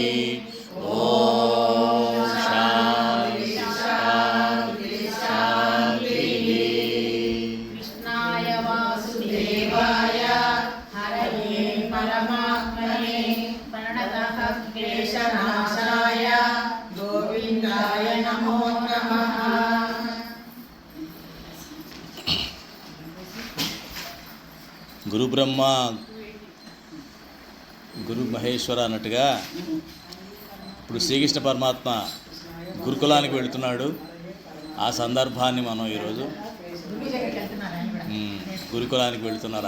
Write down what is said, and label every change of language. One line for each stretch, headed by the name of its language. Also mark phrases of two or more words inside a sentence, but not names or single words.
Sanskrit: ॐ शान्ति शान्ति शान्तिः। कृष्णाय वासुदेवाय हरये परमात्मने प्रणतः क्लेशनाशाय गोविन्दाय नमो नमः। గురు బ్రహ్మ గురు మహేశ్వర
Telugu: అన్నట్టుగా ఇప్పుడు శ్రీకృష్ణ పరమాత్మ గురుకులానికి వెళుతున్నాడు. ఆ సందర్భాన్ని మనం ఈరోజు గురుకులానికి వెళుతున్నారు.